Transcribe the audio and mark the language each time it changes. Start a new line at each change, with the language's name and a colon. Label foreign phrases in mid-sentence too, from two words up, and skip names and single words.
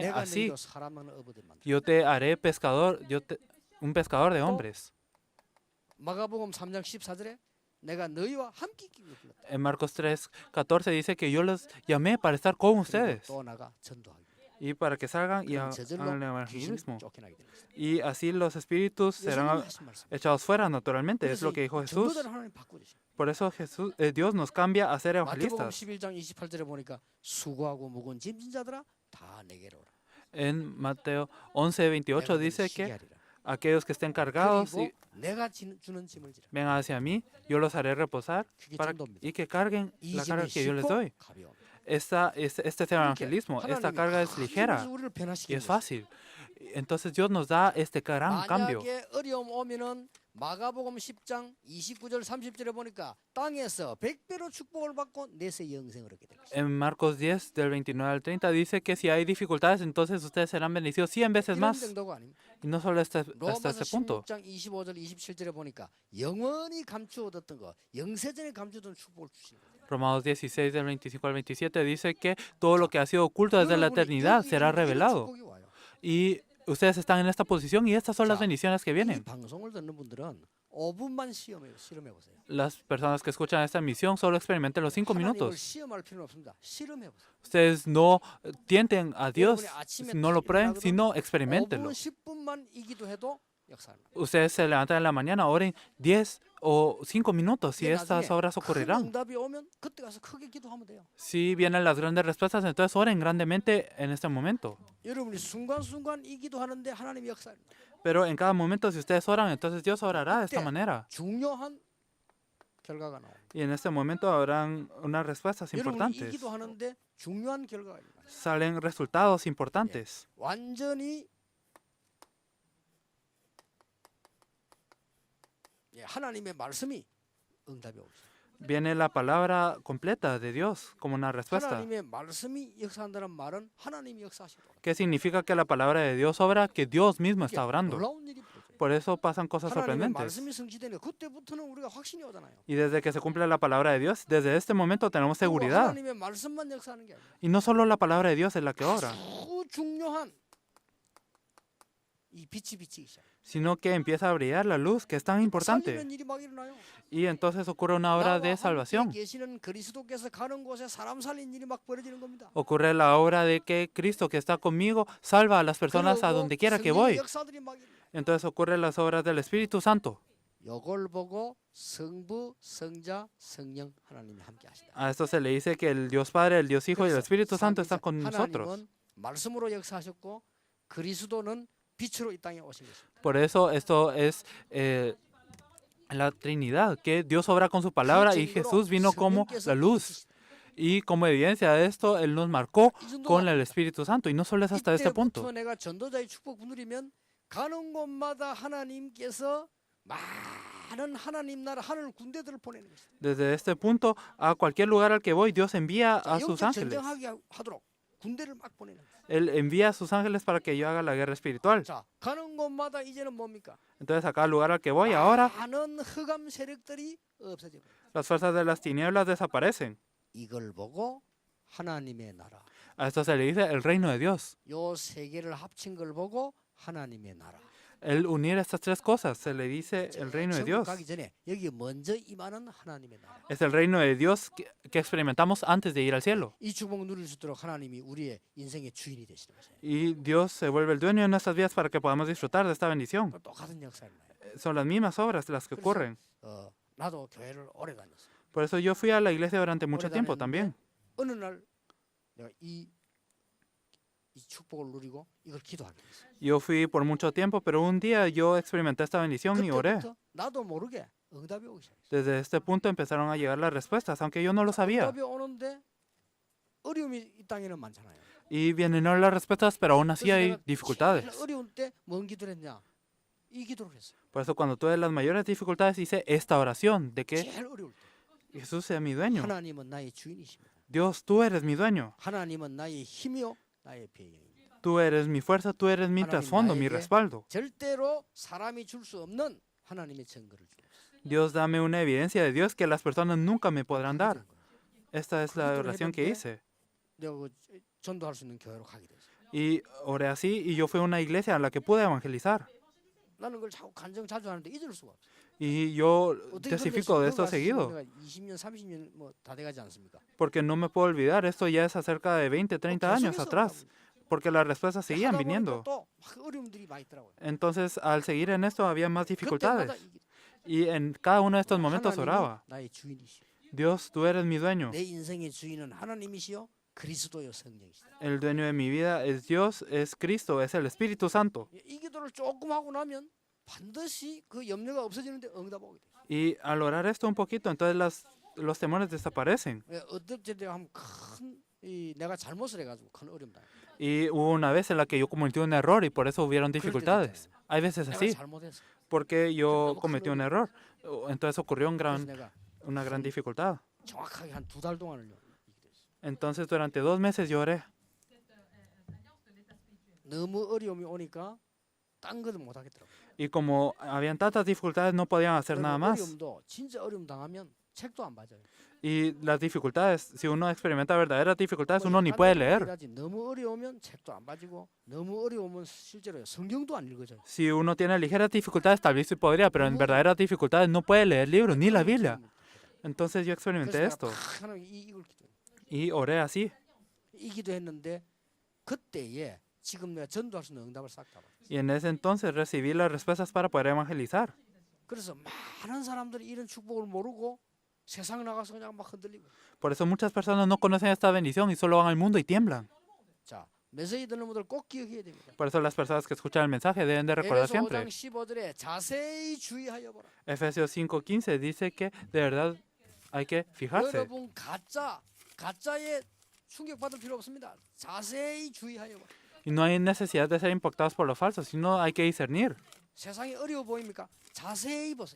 Korean: 내가
Spanish: así.
Korean: 너희로 사람을 얻게 만들어.
Spanish: Yo te haré pescador, un pescador de hombres.
Korean: 마가복음 3장 14절에 내가 너희와 함께 있기를 불렀다.
Spanish: En Marcos 3:14 dice que yo los llamé para estar con
Korean: 그리고
Spanish: ustedes
Korean: 또 나가 전도하기.
Spanish: y para que salgan y
Korean: 그럼
Spanish: hagan
Korean: 저절로
Spanish: el
Korean: 귀신이
Spanish: evangelismo.
Korean: 쫓겨나게 되는 것입니다.
Spanish: Y así los espíritus serán
Korean: 예수님이 하신 말씀.
Spanish: echados fuera naturalmente, es
Korean: 그래서
Spanish: lo que dijo Jesús.
Korean: 전도자를 하나님 바꾸듯이.
Spanish: Por eso Dios nos cambia a ser
Korean: 마태복음
Spanish: evangelistas.
Korean: 11장 28절에 보니까 수고하고 무거운 짐진 자들아 다 내게로 오라.
Spanish: En Mateo 11:28
Korean: 내가
Spanish: dice
Korean: 너를 쉬게
Spanish: que
Korean: 하리라.
Spanish: aquellos que estén cargados
Korean: 그리고
Spanish: y
Korean: 내가 주는 짐을 지라.
Spanish: vengan hacia mí, yo los haré reposar
Korean: 그게
Spanish: para,
Korean: 전도입니다.
Spanish: y que carguen
Korean: 이
Spanish: la
Korean: 짐은
Spanish: carga que yo les
Korean: 쉽고
Spanish: doy.
Korean: 가벼워.
Spanish: Este es el evangelismo. Esta
Korean: 하나님이
Spanish: carga es
Korean: 아주
Spanish: ligera
Korean: 우리를
Spanish: y
Korean: 변화시키는
Spanish: es
Korean: 것이에요.
Spanish: fácil. Entonces Dios nos da este gran cambio.
Korean: 만약에 어려움 오면은 마가복음 10장 29절 30절에 보니까 땅에서 100배로 축복을 받고 내세 영생을 얻게 됩니다.
Spanish: En Marcos 10, del 29 al 30, dice que si hay dificultades, entonces ustedes serán bendecidos 100 veces
Korean: 이런
Spanish: más.
Korean: 정도가 아닙니다.
Spanish: Y no solo hasta
Korean: 로마서
Spanish: este punto.
Korean: 16장 25절 27절에 보니까 영원히 감추어뒀던 거 영세전에 감추던 축복을 주시는 거예요.
Spanish: Romanos 16, del 25 al 27, dice que todo lo que ha sido oculto desde la eternidad será revelado.
Korean: 축복이 와요.
Spanish: Y ustedes están en esta posición y estas son las
Korean: 자,
Spanish: bendiciones que
Korean: 이
Spanish: vienen.
Korean: 방송을 듣는 분들은 5분만 실험해 보세요.
Spanish: Las personas que escuchan esta emisión solo experimenten los 5
Korean: 하나님을
Spanish: minutos.
Korean: 시험할 필요는 없습니다. 실험해 보세요.
Spanish: Ustedes no tienten a Dios,
Korean: 여러분이 아침에
Spanish: no lo
Korean: 딱
Spanish: prueben,
Korean: 일어나거든
Spanish: sino
Korean: 5분,
Spanish: experimentenlo.
Korean: 10분만 이기도 해도 역사는.
Spanish: Ustedes se levantan en la mañana, oren 10 o 5 minutos y
Korean: 이게
Spanish: estas
Korean: 나중에
Spanish: obras
Korean: 큰
Spanish: ocurrirán.
Korean: 응답이 오면 그때 가서 크게 기도하면 돼요.
Spanish: Si vienen las grandes respuestas, entonces oren grandemente en este momento.
Korean: 여러분이 순간순간 이 기도하는데 하나님이 역사합니다.
Spanish: Pero en cada momento, si ustedes oran, entonces Dios orará de esta
Korean: 그때
Spanish: manera.
Korean: 중요한 결과가 나옵니다.
Spanish: Y en este momento habrán unas respuestas
Korean: 여러분이 이
Spanish: importantes.
Korean: 기도하는데 중요한 결과가 있는 거예요.
Spanish: Salen resultados importantes.
Korean: 완전히 하나님의 말씀이 응답이 오죠.
Spanish: Viene la palabra completa de Dios como una respuesta.
Korean: 하나님의 말씀이 역사한다는 말은 하나님이 역사하시고
Spanish: ¿Qué significa que la palabra de Dios obra? Que Dios mismo está obrando.
Korean: 놀라운 일이 벌어져요.
Spanish: Por eso pasan cosas
Korean: 하나님의
Spanish: sorprendentes.
Korean: 말씀이 성취되는 그때부터는 우리가 확신이 오잖아요.
Spanish: Y desde que se cumple la palabra de Dios, desde este momento tenemos
Korean: 그리고
Spanish: seguridad.
Korean: 하나님의 말씀만 역사하는 게 아니라
Spanish: Y no solo la palabra de Dios es la que obra,
Korean: 아주 중요한 이 빛이 비치기 시작해요.
Spanish: sino que empieza a brillar la luz, que es tan importante.
Korean: 살리는 일이 막 일어나요.
Spanish: Y entonces ocurre una obra de
Korean: 나와 함께
Spanish: salvación.
Korean: 계시는 그리스도께서 가는 곳에 사람 살린 일이 막 벌어지는 겁니다.
Spanish: Ocurre la obra de que Cristo que está conmigo salva a las personas a
Korean: 그리고
Spanish: donde quiera que
Korean: 성령의
Spanish: voy.
Korean: 역사들이 막 일어나요.
Spanish: Entonces ocurren las obras del Espíritu Santo.
Korean: 이걸 보고 성부, 성자, 성령 하나님이 함께 하시다.
Spanish: A esto se le dice que el Dios Padre, el Dios Hijo y el
Korean: 그래서
Spanish: Espíritu Santo están
Korean: 삼위일체
Spanish: con nosotros.
Korean: 하나님은 말씀으로 역사하셨고 그리스도는 빛으로 이 땅에 오신 것입니다.
Spanish: Por eso esto es la Trinidad, que Dios obra con su palabra y Jesús vino como la luz. Y como evidencia de esto, Él nos marcó con el Espíritu Santo. Y no solo es hasta este punto.
Korean: 이때부터 내가 전도자의 축복 누리면 가는 곳마다 하나님께서 많은 하나님 나라 하늘 군대들을 보내는 것입니다.
Spanish: Desde este punto, a cualquier lugar al que voy, Dios envía a sus
Korean: 영적
Spanish: ángeles.
Korean: 전쟁하게 하도록 군대를 막 보내는 거예요.
Spanish: Él envía a sus ángeles para que yo haga la guerra espiritual.
Korean: 자, 가는 곳마다 이제는 뭡니까?
Spanish: Entonces, a cada lugar al que voy, ahora
Korean: 많은 흑암 세력들이 없어져 버려요.
Spanish: las fuerzas de las tinieblas desaparecen.
Korean: 이걸 보고 하나님의 나라.
Spanish: A esto se le dice el reino de Dios.
Korean: 요 세 개를 합친 걸 보고 하나님의 나라.
Spanish: El unir estas tres cosas se le dice el reino de
Korean: 천국
Spanish: Dios.
Korean: 가기 전에 여기 먼저 임하는 하나님의 나라.
Spanish: Es el reino de Dios que experimentamos antes de ir al cielo.
Korean: 이 축복 누릴 수 있도록 하나님이 우리의 인생의 주인이 되시는 거예요.
Spanish: Y Dios se vuelve el dueño de nuestras vidas para que podamos disfrutar de esta bendición.
Korean: 똑같은 역사를 나요.
Spanish: Son las mismas obras las que ocurren.
Korean: 나도 교회를 오래 다녔어요.
Spanish: Por eso yo fui a la iglesia durante mucho tiempo también.
Korean: 어느 날 내가 이 축복을 누리고 이걸 기도하게 됐어요.
Spanish: Yo fui por mucho tiempo, pero un día yo experimenté esta bendición y oré.
Korean: 그때부터 나도 모르게 응답이 오기 시작했어요.
Spanish: Desde este punto empezaron a llegar las respuestas, aunque yo no lo sabía.
Korean: 응답이 오는데 어려움이 이 땅에는 많잖아요.
Spanish: Y vienen las respuestas, pero aún así
Korean: 그래서
Spanish: hay
Korean: 내가 제일
Spanish: dificultades.
Korean: 어려운 때 뭔 기도를 했냐? 이 기도를 했어요.
Spanish: Por eso cuando tuve las mayores dificultades hice esta oración de que
Korean: 제일 어려울 때
Spanish: Jesús sea mi dueño.
Korean: 하나님은 나의 주인이십니다.
Spanish: Dios, tú eres mi dueño.
Korean: 하나님은 나의 힘이요 나의 배경입니다.
Spanish: Tú eres mi fuerza, tú eres mi trasfondo, mi respaldo.
Korean: 절대로 사람이 줄 수 없는 하나님의 증거를 주옵소서.
Spanish: Dios, dame una evidencia de Dios que las personas nunca me podrán dar. Esta es la oración que hice.
Korean: 내가 그 전도할 수 있는 교회로 가게 됐어요.
Spanish: Y oré así y yo fui a una iglesia a la que pude evangelizar.
Korean: 나는 그걸 자꾸 간증 자주 하는데 잊을 수가 없어.
Spanish: Y yo
Korean: 어떻게
Spanish: testifico de esto seguido,
Korean: 내가 20년, 30년 뭐 다 돼가지 않습니까?
Spanish: porque no me puedo olvidar, esto ya es acerca de 20, 30 años atrás, porque las respuestas seguían
Korean: 하다 보니까
Spanish: viniendo.
Korean: 또 어려움들이 많이 있더라고요.
Spanish: Entonces, al seguir en esto había más
Korean: 그때마다
Spanish: dificultades. Y en cada uno de estos momentos
Korean: 하나님이
Spanish: oraba.
Korean: 나의 주인이시오.
Spanish: Dios, tú eres mi dueño.
Korean: 내 인생의 주인은 하나님이시요. 그리스도요 성령이시다.
Spanish: El dueño de mi vida es Dios, es Cristo, es el Espíritu Santo.
Korean: 이 기도를 조금 하고 나면 반드시 그 염려가 없어지는데 응답 오게 돼.
Spanish: Y al orar esto un poquito, entonces los temores desaparecen.
Korean: 어떤 때에 하면 큰 내가 잘못을 해가지고 큰 어려움 당.
Spanish: Y hubo una vez en la que yo cometí un error y por eso hubieron dificultades. Hay veces
Korean: 내가
Spanish: así,
Korean: 잘못했어.
Spanish: porque yo cometí un error. Entonces ocurrió
Korean: 그래서 내가
Spanish: una gran dificultad.
Korean: 정확하게 한 2달 동안을 기도했어.
Spanish: Entonces durante 2 meses lloré.
Korean: 너무 어려움이 오니까 딴 것도 못 하겠더라고.
Spanish: Y como habían tantas dificultades, no podían hacer nada más.
Korean: 어려움도 진짜 어려움 당하면 책도 안 봐줘요.
Spanish: Y las dificultades, si uno experimenta verdaderas dificultades, uno ni puede leer.
Korean: 너무 어려우면 책도 안 봐지고 너무 어려우면 실제로 성경도 안 읽어져요.
Spanish: Si uno tiene ligeras dificultades, tal vez sí podría, pero en verdaderas dificultades no puede leer libros ni la Biblia. Entonces yo experimenté esto
Korean: 하나님 이걸 기도해.
Spanish: y oré así.
Korean: 이 기도했는데 그때에 지금 내가 전도할 수 있는 응답을 싹 다 받았어요.
Spanish: Y en ese entonces recibí las respuestas para poder evangelizar.
Korean: 그래서 많은 사람들이 이런 축복을 모르고 세상 나가서 그냥 막 흔들리고.
Spanish: Por eso muchas personas no conocen esta bendición y solo van al mundo y tiemblan.
Korean: 자, 메시지 듣는 분들 꼭 기억해야 됩니다.
Spanish: Por eso las personas que escuchan el mensaje deben de recordar
Korean: 에베소
Spanish: siempre.
Korean: 5장 15절에 자세히 주의하여 보라.
Spanish: Efesios 5:15 dice que de verdad hay que fijarse.
Korean: 여러분 가짜에 충격받을 필요 없습니다. 자세히 주의하여 보라.
Spanish: Y no hay necesidad de ser impactados por lo falso, sino hay que discernir.
Korean: 세상이 어려워 보입니까? 자세히 보세요.